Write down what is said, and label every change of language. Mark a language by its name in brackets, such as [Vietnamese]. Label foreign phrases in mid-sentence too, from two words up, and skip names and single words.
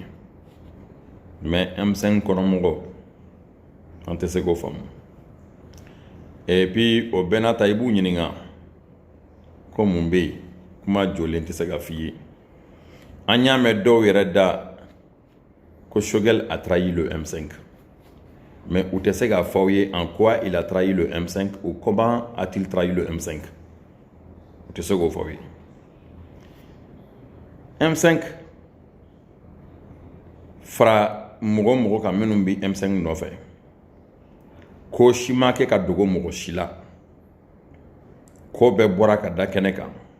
[Bambara] Mais M5 kɔnɔmɔgɔ an tɛ se k'o faamu. [French] Et puis [Bambara] o bɛɛ n'a ta i b'u ɲininka ko mun bɛ yen, kuma jɔlen tɛ se ka f'i ye. An y'a mɛn dɔw yɛrɛ da ko Choguel [French] a trahi le M5. [Bambara] Mais u tɛ se k'a fɔ aw ye [French] en quoi il a trahi le M5 ou comment a-t-il trahi le M5. [Bambara] U tɛ se k'o fɔ aw ye. M5 fara mɔgɔ mɔgɔ kan minnu bɛ M5 nɔfɛ, ko si ma kɛ ka dogo mɔgɔ si la, ko bɛɛ bɔra ka da kɛnɛ kan.